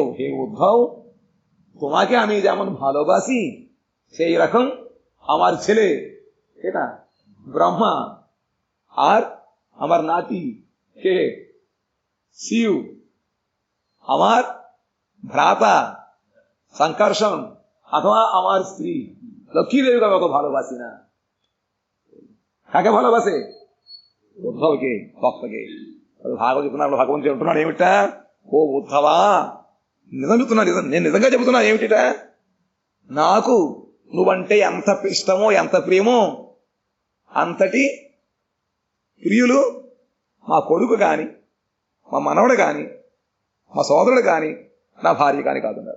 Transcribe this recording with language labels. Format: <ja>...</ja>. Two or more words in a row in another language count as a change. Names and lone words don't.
<bn>হে উদ্ধব, তোমাকে আমি যেমন ভালোবাসি সেই রকম আমার ছেলে এটা ব্রহ্মা আর আমার নাতি কে শিব, আমার ভ্রাতা সংকর্ষণ অথবা আমার স্ত্রী লক্ষ্মী দেবীকে আমি অত ভালোবাসি না। কাকে ভালোবাসে?</bn> <te>ఉద్ధవకి, భక్తకి. భాగవత చెప్తున్నాడు, భగవంతుడు చెప్తున్నాడు ఏమిటా, ఓ ఉద్ధవా, నిజం చెప్తున్నాడు, నేను నిజంగా చెబుతున్నా ఏమిటిట, నాకు నువ్వంటే ఎంత ఇష్టమో ఎంత ప్రేమో అంతటి ప్రియులు మా కొడుకు కాని, మా మనవడు కాని, మా సోదరుడు కాని, నా భార్య కాని కాదున్నారు.</te>